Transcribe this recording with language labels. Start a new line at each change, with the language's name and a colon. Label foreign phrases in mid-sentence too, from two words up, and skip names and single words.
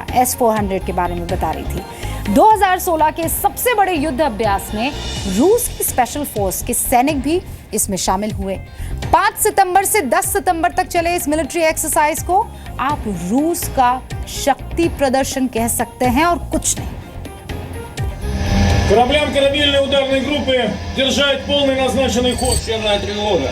Hindi: S-400 के बारे में बता रही थी। 2016 के सबसे बड़े युद्ध अभ्यास में रूस की
English: special force
Hindi: के सैनिक भी इसमें शामिल हुए। 5 सितंबर से 10 सितंबर तक चले इस
English: military exercise
Hindi: को आप रूस का शक्ति प्रदर्शन कह सकते हैं और कुछ नहीं।
Russian: Кораблям корабельной ударной группы держать полный назначенный ход. Черная тревога.